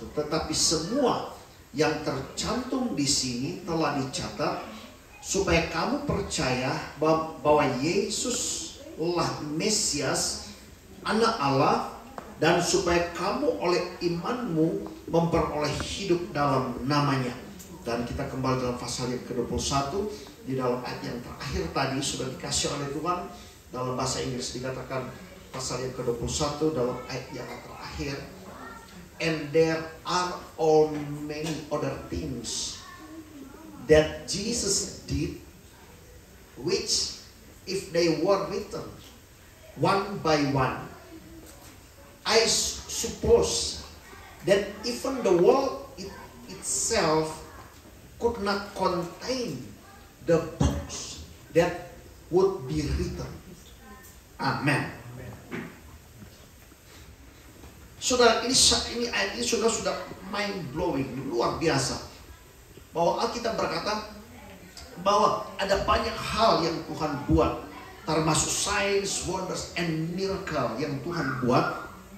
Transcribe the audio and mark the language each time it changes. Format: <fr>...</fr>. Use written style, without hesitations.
<id>Tetapi semua yang tercantum di sini telah dicatat supaya kamu percaya bahwa Yesus lah Mesias, Anak Allah, dan supaya kamu oleh imanmu memperoleh hidup dalam namanya. Dan kita kembali dalam pasal yang ke-21, di dalam ayat yang terakhir tadi sudah dikasih oleh Tuhan. Dalam bahasa Inggris dikatakan pasal yang ke-21 dalam ayat yang terakhir,</id> <en>and there are all many other things that Jesus did, which if they were written one by one, I suppose that even the world itself could not contain the books that would be written. Amen.</en> <id>Saudara, ini ayat ini sudah</id> <en>mind blowing,</en> <id>luar biasa. Bahwa Alkitab berkata bahwa ada banyak hal yang Tuhan buat, termasuk</id> <en>signs, wonders, and miracle</en> <id>yang Tuhan buat.</id>